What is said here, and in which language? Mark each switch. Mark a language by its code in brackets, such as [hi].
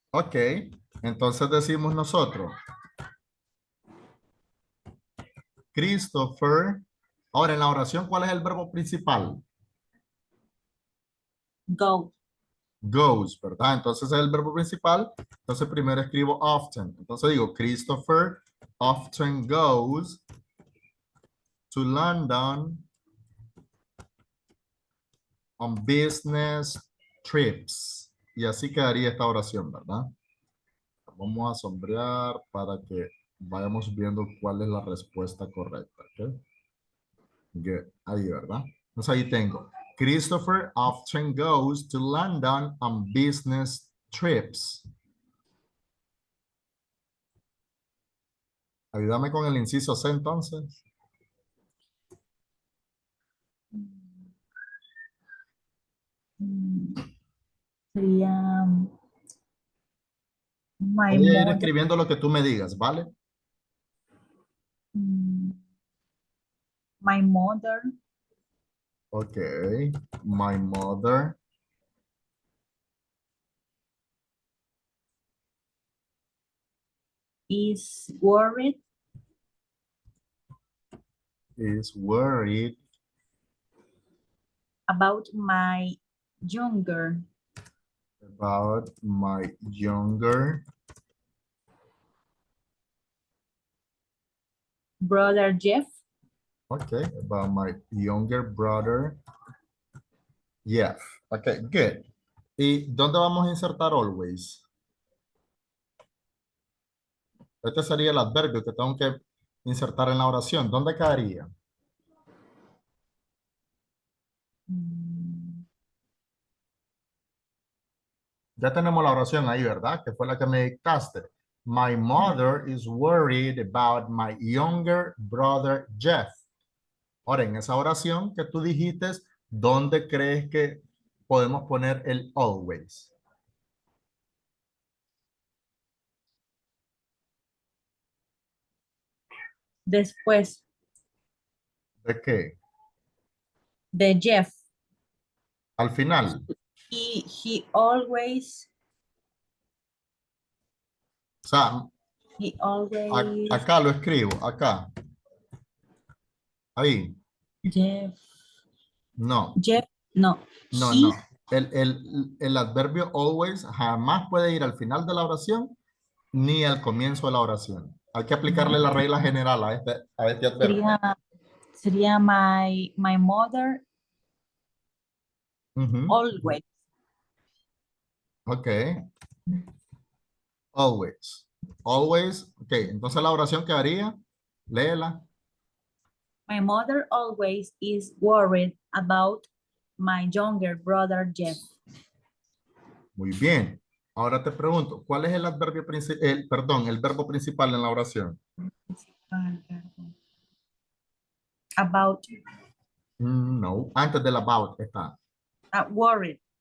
[es] Ok, entonces decimos nosotros, Christopher. Ahora, en la oración, ¿cuál es el verbo principal? [en] Go. [es] Goes, ¿verdad? Entonces es el verbo principal. Entonces primero escribo often. Entonces digo, [en] Christopher often goes to London on business trips. [es] Y así quedaría esta oración, ¿verdad? Vamos a sombrear para que vayamos viendo cuál es la respuesta correcta. ¿Ok? Good. Ahí, ¿verdad? Entonces ahí tengo. [en] Christopher often goes to London on business trips. [es] Ayúdame con el inciso C entonces. Mm, Sería my Voy a ir [en] mother. [es] escribiendo lo que tú me digas, ¿vale? [en] mm, My mother Ok. My mother is worried is worried about my younger about my younger brother Jeff. Okay, about my younger brother. Yes. Okay, good. [es] ¿Y dónde vamos a insertar always? Este sería el adverbio que tengo que insertar en la oración. ¿Dónde quedaría? Mm, Ya tenemos la oración ahí, ¿verdad? Que fue la que me dictaste. [en] My mother is worried about my younger brother Jeff. [es] Ahora, en esa oración que tú dijiste, ¿dónde crees que podemos poner el always? Después ¿De qué? de Jeff. Al final. [en] He always [es] O sea, [en] He always, [es] acá lo escribo, acá, ahí. [en] Jeff, [es] No, Jeff, no, no, [en] he, [es] no. El adverbio always jamás puede ir al final de la oración ni al comienzo de la oración. Hay que aplicarle la regla general a este adverbio. sería, sería [en] my mother Ujú. always. Ok, always. [es] Always, ok, entonces la oración quedaría, léela. [en] My mother always is worried about my younger brother Jeff. [es] Muy bien. Ahora te pregunto, ¿cuál es el adverbio principal, perdón, el verbo principal en la oración? [en] About [es] No, antes del about está. [en] worried.